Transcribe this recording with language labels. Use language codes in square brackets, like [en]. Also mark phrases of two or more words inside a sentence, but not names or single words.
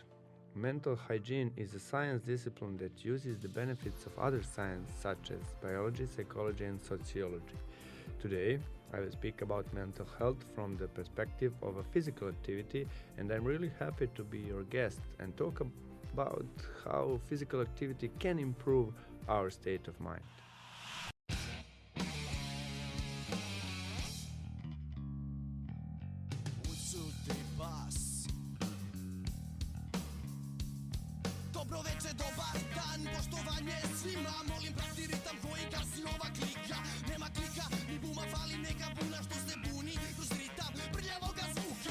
[en] Mental hygiene is a science discipline that uses the benefits of other sciences such as biology, psychology, and sociology. Today, I will speak about mental health from the perspective of a physical activity, and I'm really happy to be your guest and talk about how physical activity can improve our state of mind. [sr] Dobro veče, dobar dan, poštovanje svima. Molim, prati ritam koji gasi ova klika. Nema klika, ni buma, fali neka buna što se buni kroz ritam prljavoga zvuka.